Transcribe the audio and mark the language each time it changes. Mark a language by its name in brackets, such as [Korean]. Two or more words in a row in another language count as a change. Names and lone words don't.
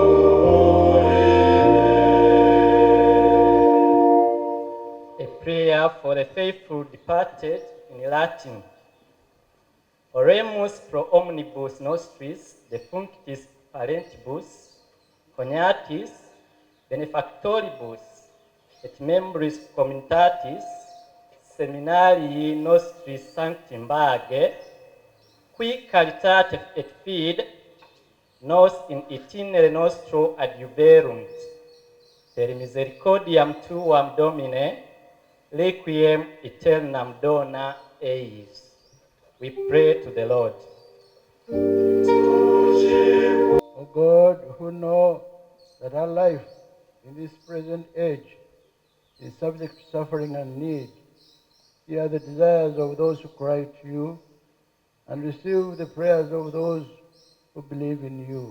[English] A prayer for the faithful departed in Latin. [Latin] Oremus pro omnibus nostris defunctis parentibus, cognatis, benefactoribus, et membris communitatis, seminarii nostris sancti Mbaaga'S, qui caritate et fide, nos in itinere nostro adjuverunt, per misericordiam tuam, Domine, requiem aeternam dona eis. [English] We pray to the Lord. O God, who know that our life in this present age is subject to suffering and need, hear the desires of those who cry to you, and receive the prayers of those who believe in you.